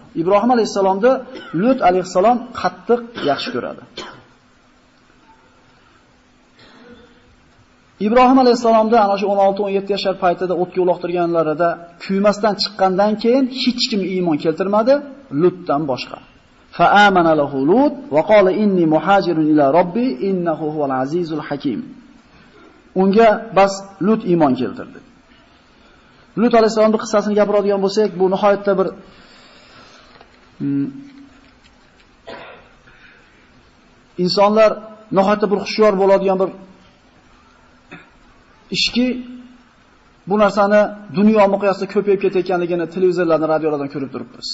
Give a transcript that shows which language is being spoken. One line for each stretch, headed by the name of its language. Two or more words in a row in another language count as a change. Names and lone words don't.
Uzbek: Ibrohim alayhisalomni Lut alayhisalom qattiq yaxshi ko'radi. Ibrohim alayhisalomda ana shu 16-17 yoshlar paytida o'tga uloqtirganlarida kuymasdan chiqqandan keyin hech kim iymon keltirmadi, Lutdan boshqa.
Arabic: فآمن له لوط وقال إني مهاجر إلى ربي إنه هو العزيز الحكيم.
Uzbek: Unga bas Lut iymon keltirdi. Lut alayhisalomning qissasini gapiradigan bo'lsak, bu nihoyatda bir insonlar nihoyatda bir xushyor bo'ladigan bir ishki, bu narsani dunyo miqyosida ko'payib ketayotganligini televizorlarda, radiolardan ko'rib turibmiz.